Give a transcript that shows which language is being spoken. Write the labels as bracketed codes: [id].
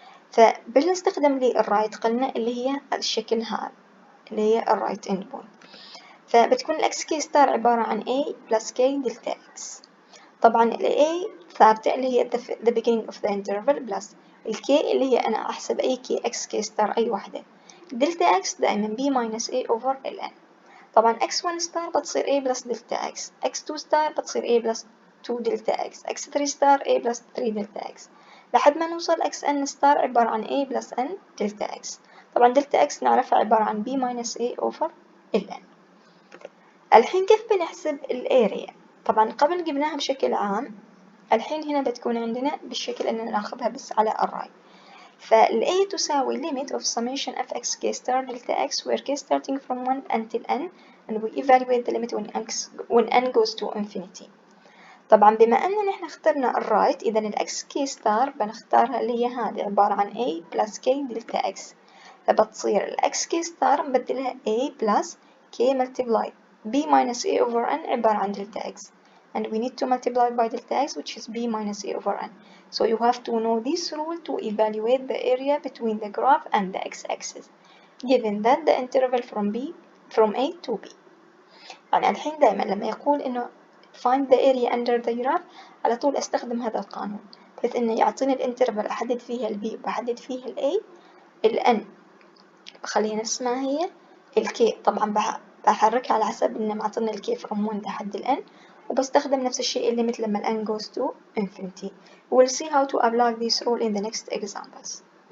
[ar] فبنستخدم لي الرايت قلنا اللي هي الشكل هذا اللي هي الرايت اند بوينت. فبتكون الاكس كي ستار عبارة عن A plus K دلتا اكس. طبعا ال A ثابتة اللي هي [en] the beginning of the interval [ar] plus ال K اللي هي أنا أحسب أي K x K ستار أي واحدة. دلتا x دائما [en] B minus A over [ar] ال N. طبعا x1 ستار بتصير A plus دلتا x، x2 ستار بتصير A plus 2 دلتا x، x3 ستار A plus 3 دلتا x، لحد ما نوصل xn ستار عبارة عن A plus N دلتا x. طبعا دلتا x نعرفها عبارة عن B minus A over ال N. الحين كيف بنحسب الاريا؟ طبعا قبل جبناها بشكل عام، الحين هنا بتكون عندنا بالشكل أننا ناخذها بس على الرايت. فال A تساوي [en] limit of summation f x k star delta x where k starting from 1 until n and we evaluate the limit when n goes to infinity. [ar] طبعا بما أننا نحن اخترنا الرايت، إذا ال x k star بنختارها اللي هي هذه عبارة عن A plus k delta x. فبتصير [en] ال x k star [ar] نبدلها [en] A plus k multiplied B minus A over n [ar] عبارة عن [en] delta x. And we need to multiply by delta x, which is B minus A over n. So you have to know this rule to evaluate the area between the graph and the x-axis, given that the interval from A to B. [ar] يعني الحين دائما لما يقول إنه [en] find the area under the graph [ar] على طول أستخدم هذا القانون، بحيث إنه يعطيني الانترفال أحدد فيها ال B وبحدد فيها ال A، ال N بخليها نفس ما هي، ال K طبعا بحركها على حسب إنه معطينا ال K from 1 لحد ال N، وبستخدم نفس الشيء الليمت لما ال n [en] goes to infinity. We'll see how to apply this rule in the next examples.